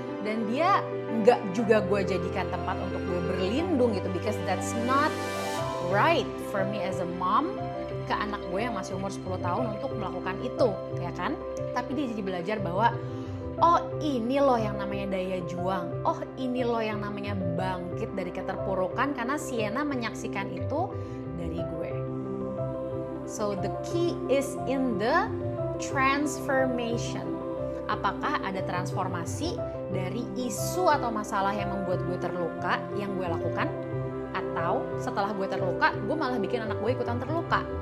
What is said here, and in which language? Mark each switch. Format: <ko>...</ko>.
<id>Dan dia nggak juga gue jadikan tempat untuk gue berlindung gitu,</id> <en>because that's not right for me as a mom</en> <id>ke anak gue yang masih umur 10 tahun untuk melakukan itu, ya kan? Tapi dia jadi belajar bahwa ini loh yang namanya daya juang, ini loh yang namanya bangkit dari keterpurukan, karena Sienna menyaksikan itu dari gue.</id> <en>So the key is in the transformation.</en> <id>Apakah ada transformasi dari isu atau masalah yang membuat gue terluka yang gue lakukan, atau setelah gue terluka gue malah bikin anak gue ikutan terluka?</id>